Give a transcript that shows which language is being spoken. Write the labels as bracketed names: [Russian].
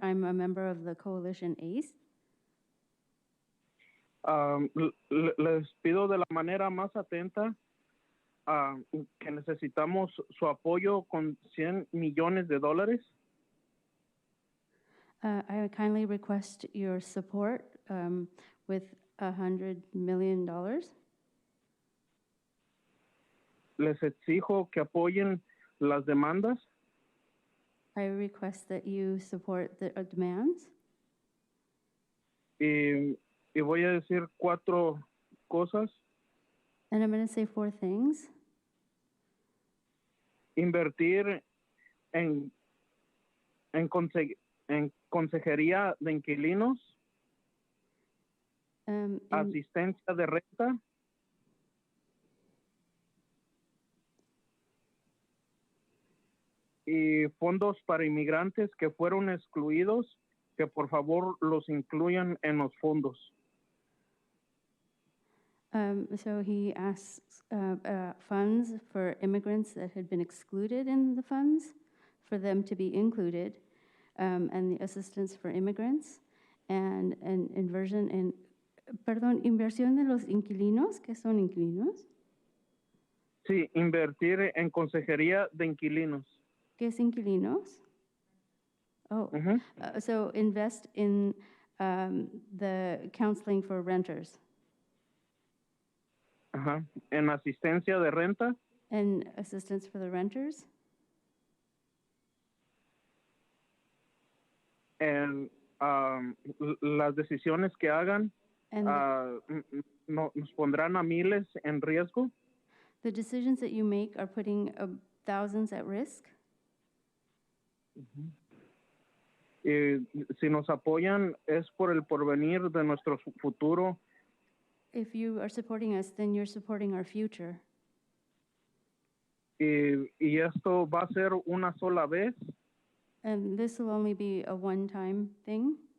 [English] I'm a member of the coalition ACE. [Spanish] Les pido de la manera más atenta que necesitamos su apoyo con $100 millones. [English] I kindly request your support with $100 million. [Spanish] Les exijo que apoyen las demandas. [English] I request that you support the demands. [Spanish] Y voy a decir 4 cosas. [English] And I'm going to say 4 things. [Spanish] Invertir en consejería de inquilinos, asistencia de renta, y fondos para inmigrantes que fueron excluidos, que por favor los incluyan en los fondos. [English] So he asks funds for immigrants that had been excluded in the funds, for them to be included, and the assistance for immigrants, and inversion in, [Spanish] inversión de los inquilinos. ¿Qué son inquilinos? Sí, invertir en consejería de inquilinos. ¿Qué es inquilinos? [English] Oh, so invest in the counseling for renters. [Spanish] En asistencia de renta. [English] And assistance for the renters. [Spanish] En las decisiones que hagan nos pondrán a miles en riesgo. [English] The decisions that you make are putting thousands at risk. [Spanish] Y si nos apoyan es por el porvenir de nuestro futuro. [English] If you are supporting us, then you're supporting our future. [Spanish] Y esto va a ser una sola vez. [English] And this will only be a one-time thing.